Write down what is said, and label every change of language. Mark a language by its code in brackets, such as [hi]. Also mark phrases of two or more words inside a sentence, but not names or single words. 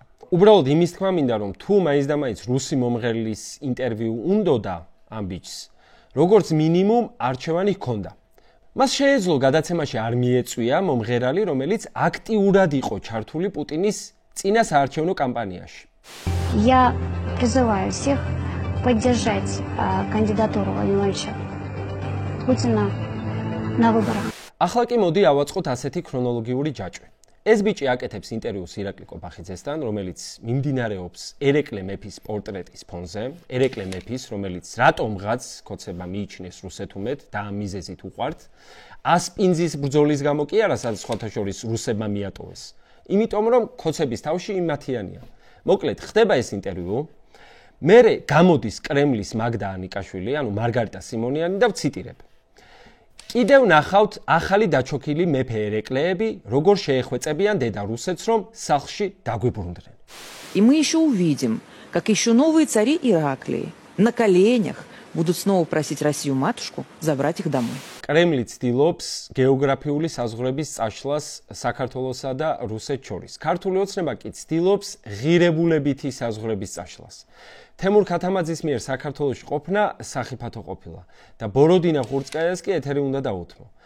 [ka] უბრალოდ იმის თქმა მინდა, რომ თუ მაინც და მაინც რუსი მომღერლის ინტერვიუ უნდოდა ამ ბიჭს, როგორც მინიმუმ არჩევანი ჰქონდა. მას შეეძლო გადაცემაში არ მიეწვია მომღერალი, რომელიც აქტიურად იყო ჩართული პუტინის წინა საარჩევნო კამპანიაში. [ru] Я призываю всех поддержать кандидатуру Владимировича Путина на выборах. [ka] ახლა კი მოდი ავაწყოთ ასეთი ქრონოლოგიური ჯაჭვი. ეს ბიჭი აკეთებს ინტერვიუს ირაკლი კობახიძესთან, რომელიც მიმდინარეობს ერეკლე მეფის პორტრეტის ფონზე. ერეკლე მეფის, რომელიც რატომღაც ქოცება მიიჩნეს რუსეთუმეთ და ამ მიზეზით უყვართ. ასპინძის ბრძოლის გამო კი არა, სადაც სხვათა შორის რუსებმა მიატოვეს. იმიტომ რომ ქოცების თავში იმათიანია. მოკლედ, ხდება ეს ინტერვიუ. მერე გამოდის კრემლის მაგდა ანიკაშვილი, ანუ მარგარიტა სიმონიანი და ვციტირებ. კიდევ ნახავთ ახალი დაჩოქილი მეფე ერეკლეები, როგორ შეეხვეწებიან დედა რუსეთს, რომ სახლში დაგვიბრუნდნენ. [ru] И мы еще увидим, как еще новые цари Ираклии на коленях будут снова просить Россию-матушку забрать их домой. [ka] კრემლი ცდილობს გეოგრაფიული საზღვრების წაშლას საქართველოსა და რუსეთს შორის. ქართული ოცნება კი ცდილობს ღირებულებითი საზღვრების წაშლას. თემურ ქათამაძის მიერ საქართველოში ყოფნა სახიფათო ყოფილა და ბოროდინა ღურწკაიას კი ეთერი უნდა დაუთმო.